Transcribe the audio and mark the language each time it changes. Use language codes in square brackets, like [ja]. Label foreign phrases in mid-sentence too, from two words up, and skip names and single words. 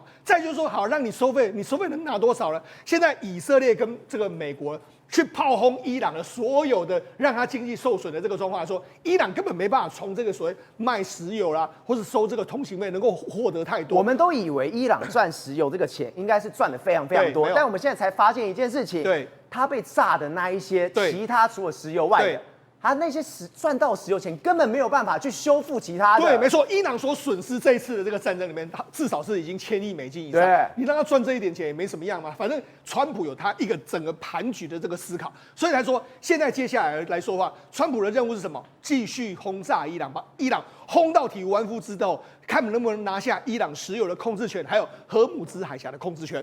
[zh] 再就是說，好，讓你收費，你收費能拿多少呢？現在以色列跟這個美國去炮轟伊朗的所有的讓他經濟受損的這個狀況來說，伊朗根本沒辦法從這個所謂賣石油啦，或是收這個通行費能夠獲得太多。我們都以為伊朗賺石油這個錢應該是賺的非常非常多，但我們現在才發現一件事情，他被炸的那一些其他除了石油外的。他那些賺到石油錢根本沒有辦法去修復其他的。對，沒錯，伊朗所損失這一次的這個戰爭裡面，至少是已經1000億美金以上。對，你讓他賺這一點錢也沒什麼樣嘛。反正川普有他一個整個盤局的這個思考，所以來說，現在接下來來說的話，川普的任務是什麼？繼續轟炸伊朗，把伊朗轟到體無完膚之後，看能不能拿下伊朗石油的控制權，還有荷姆茲海峽的控制權。